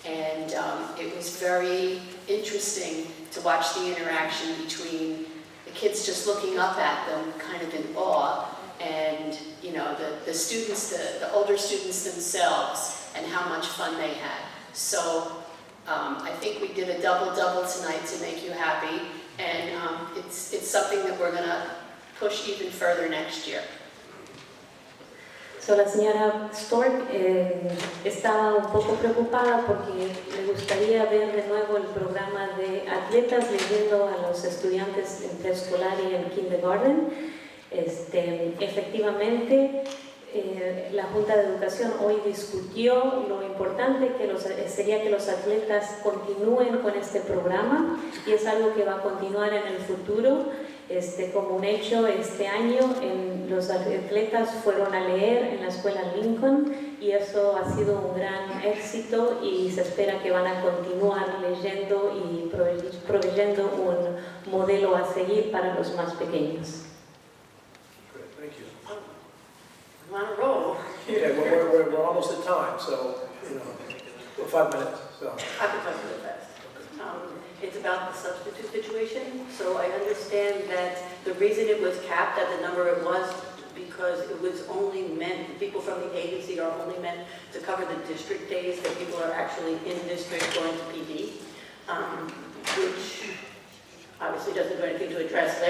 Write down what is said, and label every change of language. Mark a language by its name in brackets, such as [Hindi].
[English] And it was very interesting to watch the interaction between the kids just looking up at them kind of in awe, and the students, the older students themselves, and how much fun they had. So I think we did a double-double tonight to make you happy, and it's something that we're going to push even further next year. [Spanish] So, la señora Stork estaba un poco preocupada porque le gustaría ver de nuevo el programa de atletas leyendo a los estudiantes en preescolar y en kindergarten. Efectivamente, La Junta de Educación hoy discutió lo importante que sería que los atletas continúen con este programa y es algo que va a continuar en el futuro. Como un hecho, este año los atletas fueron a leer en la escuela Lincoln y eso ha sido un gran éxito y se espera que van a continuar leyendo y proveyendo un modelo a seguir para los más pequeños. [English] Great, thank you. I'm on a roll. Yeah, we're almost at time, so, we're 5 minutes, so. I can talk really fast. It's about the substitute situation. So I understand that the reason it was capped at the number it was because it was only meant, people from the agency are only meant to cover the district days that people are actually in district going to PD, which obviously doesn't do anything to address.